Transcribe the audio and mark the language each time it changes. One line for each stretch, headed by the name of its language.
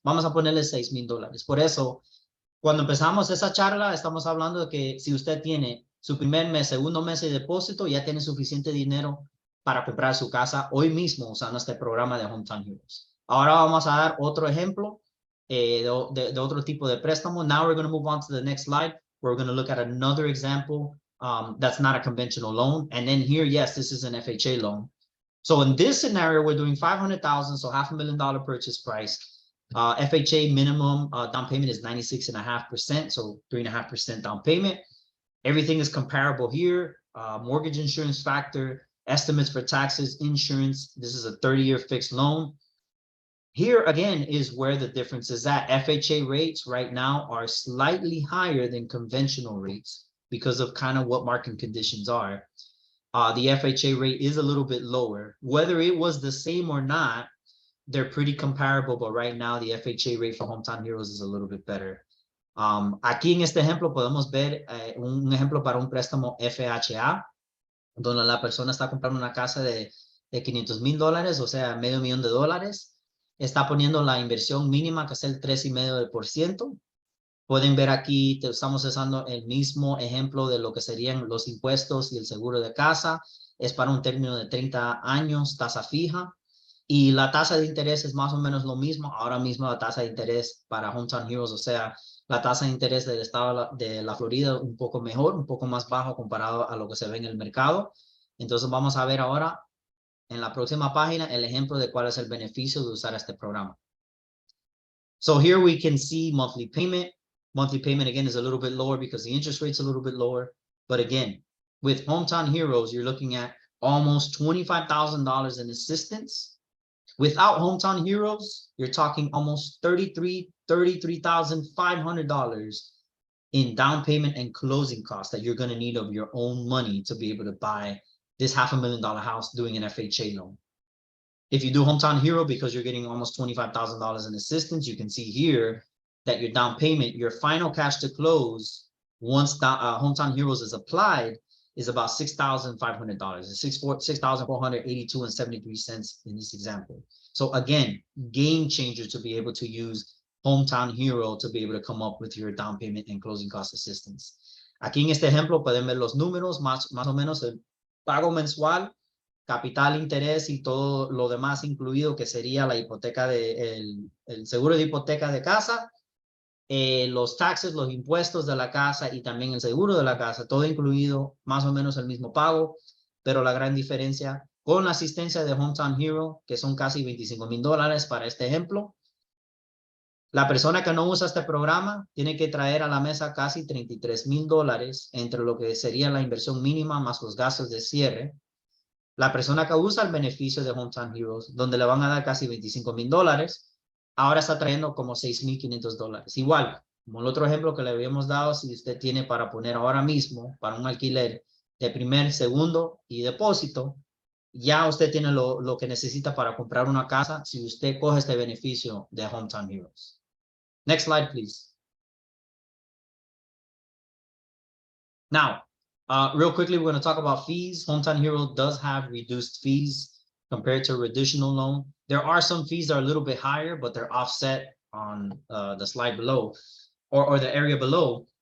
Spanish: Vamos a ponerle $6,000. Por eso, cuando empezamos esa charla, estamos hablando de que si usted tiene su primer mes, segundo mes de depósito, ya tiene suficiente dinero para comprar su casa hoy mismo usando este programa de Hometown Heroes. Ahora vamos a dar otro ejemplo de otro tipo de préstamo.
English: Now we're going to move on to the next slide. We're going to look at another example that's not a conventional loan. And then here, yes, this is an FHA loan. So in this scenario, we're doing $500,000, so $500,000 purchase price. FHA minimum down payment is 96.5%, so 3.5% down payment. Everything is comparable here. Mortgage insurance factor, estimates for taxes, insurance. This is a 30-year fixed loan. Here again is where the difference is at. FHA rates right now are slightly higher than conventional rates because of kind of what market conditions are. The FHA rate is a little bit lower. Whether it was the same or not, they're pretty comparable, but right now the FHA rate for Hometown Heroes is a little bit better.
Spanish: Aquí en este ejemplo podemos ver un ejemplo para un préstamo FHA, donde la persona está comprando una casa de $500,000, o sea, $500,000. Está poniendo la inversión mínima, que es el 3.5%. Pueden ver aquí, estamos usando el mismo ejemplo de lo que serían los impuestos y el seguro de casa. Es para un término de 30 años, tasa fija. Y la tasa de interés es más o menos lo mismo. Ahora mismo la tasa de interés para Hometown Heroes, o sea, la tasa de interés del estado de la Florida un poco mejor, un poco más bajo comparado a lo que se ve en el mercado. Entonces vamos a ver ahora en la próxima página el ejemplo de cuál es el beneficio de usar este programa.
English: So here we can see monthly payment. Monthly payment, again, is a little bit lower because the interest rate's a little bit lower. But again, with Hometown Heroes, you're looking at almost $25,000 in assistance. Without Hometown Heroes, you're talking almost $33,500 in down payment and closing costs that you're going to need of your own money to be able to buy this $500,000 house doing an FHA loan. If you do Hometown Hero, because you're getting almost $25,000 in assistance, you can see here that your down payment, your final cash to close, once Hometown Heroes is applied, is about $6,500. It's $6,482.73 in this example. So again, game changer to be able to use Hometown Hero to be able to come up with your down payment and closing cost assistance.
Spanish: Aquí en este ejemplo pueden ver los números, más o menos el pago mensual, capital, interés y todo lo demás incluido, que sería la hipoteca el seguro de hipoteca de casa, los taxes, los impuestos de la casa y también el seguro de la casa, todo incluido, más o menos el mismo pago, pero la gran diferencia con la asistencia de Hometown Hero, que son casi $25,000 para este ejemplo. La persona que no usa este programa tiene que traer a la mesa casi $33,000 entre lo que sería la inversión mínima más los gastos de cierre. La persona que usa el beneficio de Hometown Heroes, donde le van a dar casi $25,000, ahora está trayendo como $6,500. Igual, como el otro ejemplo que le habíamos dado, si usted tiene para poner ahora mismo para un alquiler de primer, segundo y depósito, ya usted tiene lo que necesita para comprar una casa si usted coge este beneficio de Hometown Heroes.
English: Next slide, please. Now, real quickly, we're going to talk about fees. Hometown Hero does have reduced fees compared to a traditional loan. There are some fees that are a little bit higher, but they're offset on the slide below or the area below.